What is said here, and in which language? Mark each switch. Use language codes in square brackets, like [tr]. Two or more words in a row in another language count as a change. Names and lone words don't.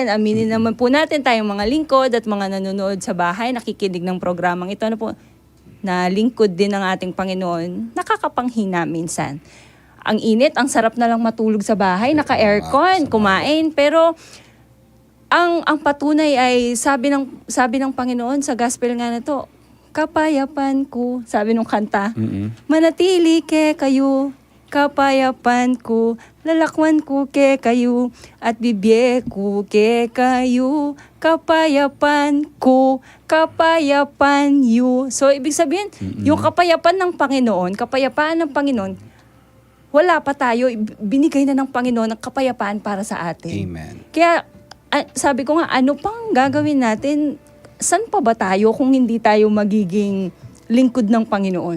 [tl] Aminin naman po natin tayong mga lingkod at mga nanonood sa bahay, nakikinig ng programang ito. Ano po, na lingkod din ng ating Panginoon, nakakapanghina minsan. Ang init, ang sarap na lang matulog sa bahay, naka-aircon, kumain, pero ang patunay ay sabi ng Panginoon sa gospel nga na to, [pam] kapayapan ko, [tl] sabi nung kanta, [pam] manatili ke kayo, kapayapan ko, lalakwan ko ke kayo, at bibye ko ke kayo, kapayapan ko, kapayapan you. So, [tl] ibig sabihin, yung kapayapan ng Panginoon, kapayapaan ng Panginoon, wala pa tayo, binigay na ng Panginoon ang kapayapaan para sa atin. Amen. Kaya, sabi ko nga, ano pang gagawin natin? San pa ba tayo kung hindi tayo magiging lingkod ng Panginoon?